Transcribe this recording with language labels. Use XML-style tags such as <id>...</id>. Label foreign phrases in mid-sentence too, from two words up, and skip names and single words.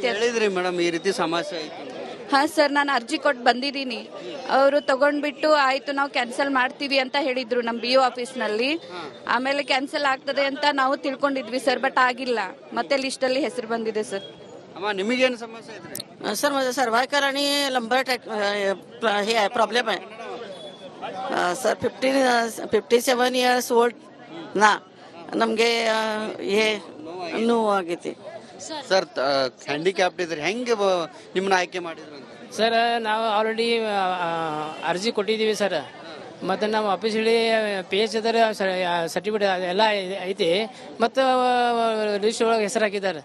<kn>ಹೇಳಿದ್ರಿ ಮೇಡಮ್ ಈ ರೀತಿ ಸಮಸ್ಯೆ ಆಯ್ತು? ಹಾ ಸರ್, ನಾನು ಅರ್ಜಿ ಕೊಟ್ಟು ಬಂದಿದ್ದೀನಿ. ಅವರು ತಗೊಂಡ್ಬಿಟ್ಟು ಆಯ್ತು ನಾವು ಕ್ಯಾನ್ಸಲ್ ಮಾಡ್ತೀವಿ ಅಂತ ಹೇಳಿದ್ರು ನಮ್ಮ BO ಆಫೀಸ್ನಲ್ಲಿ. ಆಮೇಲೆ ಕ್ಯಾನ್ಸಲ್ ಆಗ್ತದೆ ಅಂತ ನಾವು ತಿಳ್ಕೊಂಡಿದ್ವಿ ಸರ್, ಬಟ್ ಆಗಿಲ್ಲ. ಮತ್ತೆ ಲಿಸ್ಟ್ ಅಲ್ಲಿ ಹೆಸರು ಬಂದಿದೆ ಸರ್. ಅಮ್ಮ, ನಿಮಗೇನು ಸಮಸ್ಯೆ ಐತ್ರಿ?</kn> <mr>सर माझं सर्वायकल आणि लंबर हे आहे प्रॉब्लेम आहे.</mr> <kn>सर 57</kn> <en>years old</en> <kn>ನಾ ನಮಗೆ ನೋವು ಆಗೈತಿ ಸರ್. ಹ್ಯಾಂಡಿಕ್ಯಾಪ್ಟ್ ಇದ್ರೆ ಹೆಂಗೆ ನಿಮ್ಮನ್ನ ಆಯ್ಕೆ ಮಾಡಿದ್ರು ಅಂತ? ಸರ್, ನಾವು ಆಲ್ರೆಡಿ ಅರ್ಜಿ ಕೊಟ್ಟಿದ್ದೀವಿ ಸರ್. ಮತ್ತು ನಮ್ಮ ಆಫೀಸಲ್ಲಿ PH ಅದರ ಸರ್ಟಿಫಿಕೇಟ್ ಎಲ್ಲ ಐತಿ, ಮತ್ತು ಲಿಸ್ಟ್ ಒಳಗೆ ಹೆಸರು ಹಾಕಿದ್ದಾರೆ.</kn>